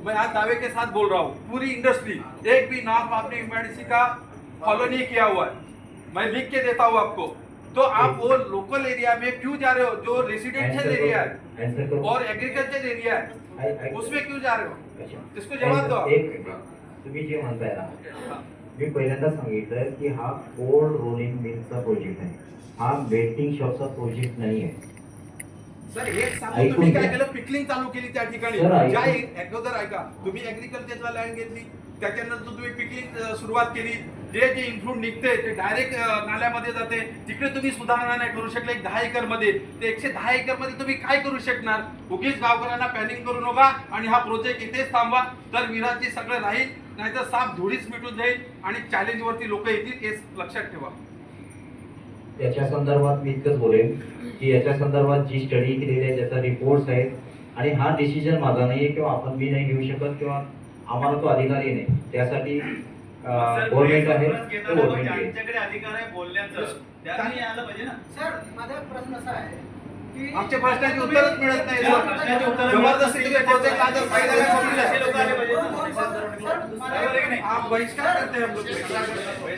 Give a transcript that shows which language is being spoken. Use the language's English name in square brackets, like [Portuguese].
[Hindi] मैं आज दावे के साथ बोल रहा हूँ, पूरी इंडस्ट्री एक भी नॉर्म आपने एमआईडीसी का फॉलो नहीं किया हुआ है. मैं लिख के देता हूँ आपको. तो आप वो लोकल एरिया में क्यों जा रहे हो जो रेसिडेंशियल एरिया है और एग्रीकल्चर एरिया है, उसमें क्यों जा रहे हो? इसको जवाब दो. एक मिनिट. [Marathi] तुम्ही जे म्हणताय ना, मी पहिल्यांदा सांगितलं की हा कोल्ड रोलिंग मिलचा प्रोजेक्ट आहे, हा बेटिंग शॉपचा प्रोजेक्ट नाही आहे. सर एक सांगू, तुम्ही काय केलं? पिकलिंग चालू केली त्या ठिकाणी. सर, ऐका. ज्या अगोदर ऐका, तुम्ही ऍग्रिकल्चरला लँड घेतली, त्याच्यानंतर तुम्ही पिकलिंग सुरुवात केली. जे इन्फ्लूड निघते ते डायरेक्ट नाल्यामध्ये जाते. तिकडे तुम्ही सुधारणा नाही करू शकले. 10 एकर मध्ये ते 110 एकर मध्ये तुम्ही काय करू शकणार? उगीच गावकऱ्यांना पॅनिंग करू नका आणि हा प्रोजेक्ट इथेच थांबवा, तर विराची सगळं राहील, नाहीतर साफ धुळीच मिटून जाईल आणि चॅलेंज वरती लोक येतील. हे लक्षात ठेवा. याच्या संदर्भात मी इतकंच बोलेन की याच्या संदर्भात जी स्टडी केलेली आहे त्याचा रिपोर्ट्स आहेत आणि हा डिसिजन माझा नाही आहे किंवा आपण मी नाही घेऊ शकत किंवा आम्हाला तो अधिकारही नाही. त्यासाठी गव्हर्नमेंट आहे, तो गव्हर्नमेंट आहे. ज्यांच्याकडे अधिकार आहे बोलण्याचं त्यांनी आलं पाहिजे ना. सर माझा प्रश्न असा आहे की आमच्या प्रश्नाची उत्तरच मिळत नाही. जबरदस्ती तुम्ही प्रोजेक्ट आज फायदा असे लोक आले पाहिजे ना. सर, बरोबर आहे की नाही? [Hindi] आप बहिष्कार करते हैं हम लोग.